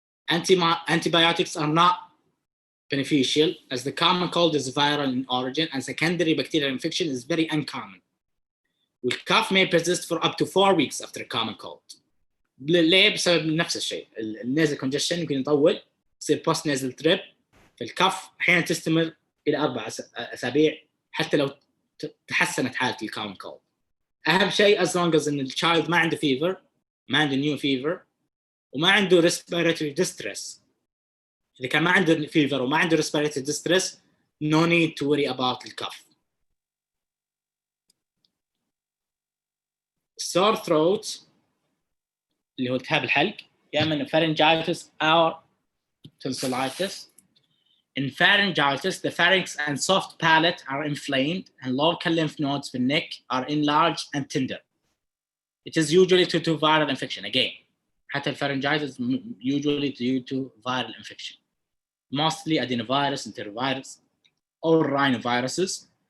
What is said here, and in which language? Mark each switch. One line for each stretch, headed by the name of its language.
English: Antibiotics are not beneficial as the common cold is viral in origin and secondary bacterial infection is very uncommon. The cough may persist for up to 4 weeks after a common cold.
Arabic: ليه؟ بسبب نفس الشيء، النازل كونجشن يمكن يطول، يصير بوست نازل تريب، فالكف احيانا تستمر الى 4 أسابيع حتى لو تحسنت حاله الكومن كولد. اهم شيء
English: as long as
Arabic: ان الشايلد ما عنده فيفر، ما عنده نيو فيفر، وما عنده
English: respiratory distress.
Arabic: اذا كان ما عنده فيفر وما عنده
English: respiratory distress no need to worry about
Arabic: الكف. sore throat اللي هو التهاب الحلق، يا اما
English: pharyngitis or tonsillitis. In pharyngitis, the pharynx and soft palate are inflamed and local lymph nodes in the neck are enlarged and tender. It is usually due to viral infection. Again,
Arabic: حتى
English: pharyngitis usually due to viral infection. Mostly adenovirus, enterovirus, or rhinoviruses.